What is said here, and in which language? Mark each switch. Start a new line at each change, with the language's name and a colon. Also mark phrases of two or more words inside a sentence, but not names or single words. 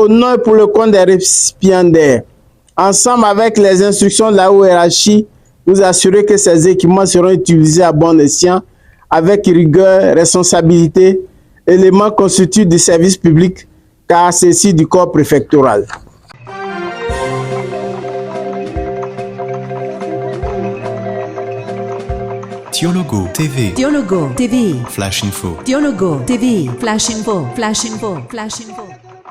French: Au nom et pour le compte des récipiendaires, ensemble avec les instructions de la hiérarchie, nous assurer que ces équipements seront utilisés à bon escient, avec rigueur, responsabilité, éléments constitutifs du service public, car c'est du corps préfectoral. Dialogo TV. Dialogo TV. Flash Info. Dialogo TV. Flash Info. Flash Info. Flash Info.